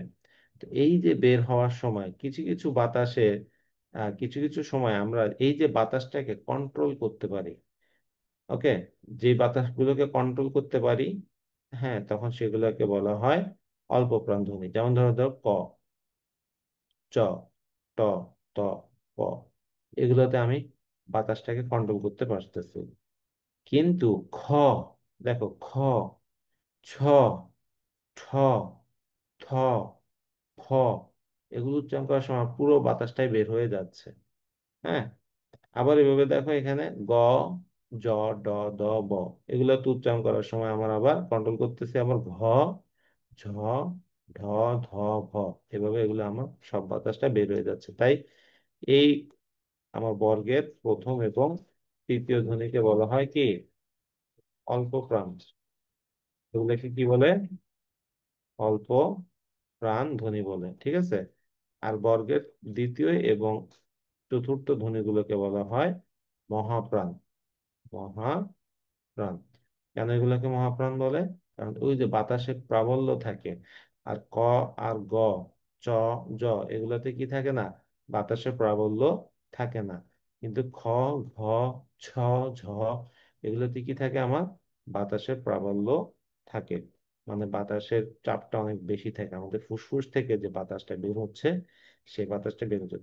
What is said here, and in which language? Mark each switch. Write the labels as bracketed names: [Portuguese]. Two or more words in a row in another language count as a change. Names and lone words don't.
[Bangla] তো এই যে বের হওয়ার সময় কিছু কিছু বাতাসে কিছু কিছু সময় আমরা এই যে বাতাসটাকে কন্ট্রোল করতে পারি। ওকে, যে বাতাসগুলোকে কন্ট্রোল করতে পারি, হ্যাঁ, তখন সেগুলোকে বলা হয় অল্প প্রাণ ধ্বনি। যেমন ধরো ধরো ক, চ, ট, ত, প, এগুলোতে আমি বাতাসটাকে কন্ট্রোল করতে পারতেছি। কিন্তু খ, দেখো খ, ছ, ঠ, থ, ফ, এগুলো উচ্চারণ করার সময় পুরো বাতাসটাই বের হয়ে যাচ্ছে। হ্যাঁ, আবার এভাবে দেখো এখানে গ, জ, ড, দ, ব, এগুলো তো উচ্চারণ করার সময় আমার আবার কন্ট্রোল করতেছি আমার ঘ, ঝ, ঢ, ধ, ভ, এভাবে এগুলো আমার সব বাতাসটা বের হয়ে যাচ্ছে। তাই এই আমার বর্গের প্রথম এবং তৃতীয় ধ্বনিকে বলা হয় কি, অল্প প্রাণ। এগুলোকে কি বলে? অল্প প্রাণ ধ্বনি বলে, ঠিক আছে। আর বর্গের দ্বিতীয় এবং চতুর্থ ধ্বনিগুলোকে বলা হয় মহাপ্রাণ। মহাপ্রাণ। কেন এগুলোকে মহাপ্রাণ বলে? কারণ ওই যে বাতাসের প্রাবল্য থাকে। আর ক আর গ, চ, জ, এগুলোতে কি থাকে না, বাতাসের প্রাবল্য থাকে না। কিন্তু খ, ঘ, ছ, ঝ, এগুলোতে কি থাকে আমার, বাতাসের প্রাবল্য থাকে। মানে বাতাসের চাপটা অনেক বেশি থাকে, আমাদের ফুসফুস থেকে যে বাতাসটা বের হচ্ছে সেই বাতাসটা বের হচ্ছে।